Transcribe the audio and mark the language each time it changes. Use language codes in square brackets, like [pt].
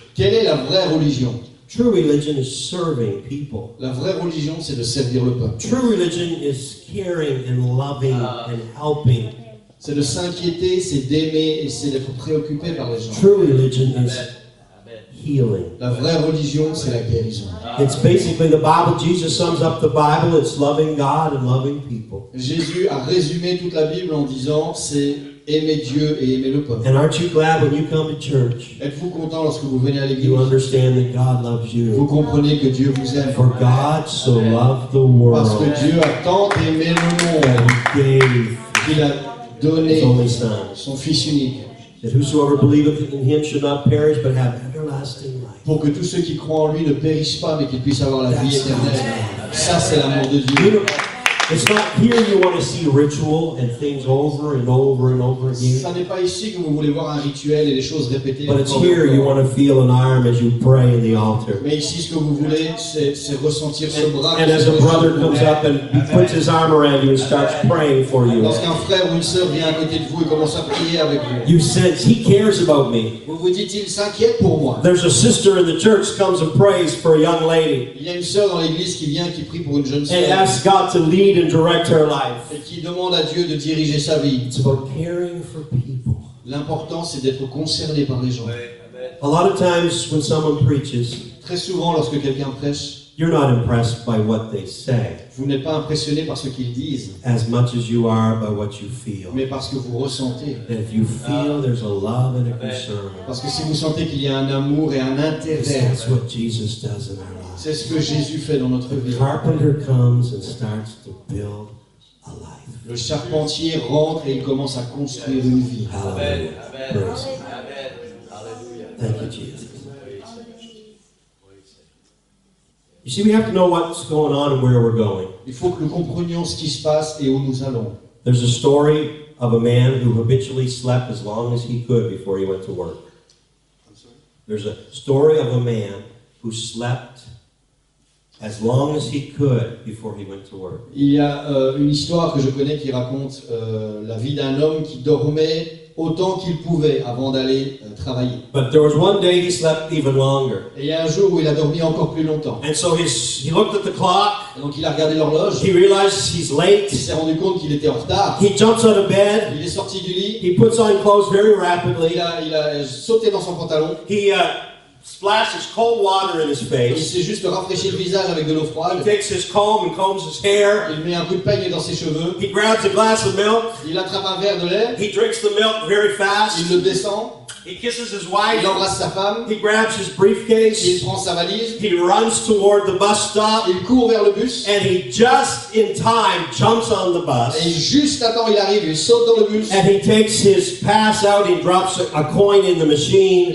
[fr] Quelle est la vraie religion? [en] True religion is serving people. [fr] La vraie religion, c'est de servir le peuple. [en] True religion is caring and loving and helping. [fr] C'est de s'inquiéter, c'est d'aimer et c'est d'être préoccupé par les gens. [en] True religion is healing. [fr] La vraie religion, c'est la guérison. [en] It's basically the Bible. Jesus sums up the Bible. It's loving God and loving people. [fr] Jésus a résumé toute la Bible en disant c'est aimer Dieu et aimer le peuple. [en] And aren't you glad when you come to church, [fr] Êtes-vous content lorsque vous venez à l'église? [en] you understand that God loves [fr] Vous [en] you? [fr] comprenez que Dieu vous aime. [en] For God so loved the [fr] Parce que [en] world [fr] Dieu a tant aimé le monde [en] that He gave [fr] qu'il a [en] His [fr] donné [en] only Son, [fr] son Fils unique [en] that whosoever believeth in Him should not perish but have everlasting life. [fr] pour que tous ceux qui croient en lui ne périssent pas mais qu'ils puissent avoir la vie éternelle. Ça, c'est l'amour de [en] You [fr] Dieu. [en] know, it's not here you want to see ritual and things over and over and over again. [fr] Ça n'est pas ici que vous voulez voir un rituel et les choses répétées. [en] But it's [fr] encore et [en] here you [fr] encore. [en] want to feel an arm as you pray in the altar. [fr] Mais ici, ce que vous voulez, c'est ressentir ce bras. [en] And as a brother comes up and he puts his arm around you and starts praying for you, [fr] Lorsqu'un frère ou une sœur vient à côté de vous et commence à prier avec vous, [en] you sense he cares about me. [fr] vous vous dites, il s'inquiète pour moi. [en] There's a sister in the church comes and prays for a young lady [fr] Il y a une sœur dans l'église qui vient, qui prie pour une jeune [en] and [fr] sœur [en] asks God to lead and direct her life. [fr] et qui demande à Dieu de diriger sa vie. [en] It's about caring for people. [fr] L'important, c'est d'être concerné par les gens. [en] A lot of times when someone preaches, [fr] Très souvent, lorsque quelqu'un prêche, [en] you're not impressed by what they say [fr] vous n'êtes pas impressionné par ce qu'ils disent, [en] as much as you are by what you feel. [fr] mais parce que vous ressentez. [en] And if you feel there's a love and a concern, [fr] Parce que si vous sentez qu'il y a un amour et un intérêt, [en] that's what Jesus does in our lives. [fr] c'est ce que Jésus fait dans notre vie. [en] The carpenter comes and starts to build a life. [fr] Le charpentier rentre et il commence à construire une vie. [en] Hallelujah. Praise God. Hallelujah. Thank you, Jesus. You see, we have to know what's going on and where we're going. [fr] Il faut que nous comprenions ce qui se passe et où nous allons. [en] There's a story of a man who habitually slept as long as he could before he went to work. There's a story of a man who slept as long as he could before he went to work. [fr] Il y a une histoire que je connais qui raconte la vie d'un homme qui dormait autant qu'il pouvait avant d'aller travailler. [en] But there was one day he slept even longer. [fr] Et il y a un jour où il a dormi encore plus longtemps. [en] And so he looked at the clock. [fr] Et donc il a regardé l'horloge. [en] He realized he's late. [fr] Il s'est rendu compte qu'il était en retard. [en] He jumps out of bed. [fr] Il est sorti du lit. [en] He puts on clothes very rapidly. [fr] Il a sauté dans son pantalon. [en] He splashes cold water in his [fr] Il [en] face. [fr] s'est juste rafraîchi le visage avec de l'eau [en] He [fr] froide. [en] takes his comb and combs his hair. [fr] Il met un coup de peigne dans ses cheveux. [en] He grabs a glass of milk. [fr] Il attrape un verre de lait. [en] He drinks the milk very fast. [fr] Il le descend. [en] He kisses his wife. [fr] Il embrasse sa femme. [en] He grabs his [fr] Il [en] briefcase. [fr] prend sa valise. [en] He runs toward the bus stop. [fr] Il court vers le bus. [en] And he just in time jumps on the [fr] Et [en] bus. [fr] juste à temps, il arrive. Il saute dans le bus. [en] And he takes his pass out. He drops a coin in the machine.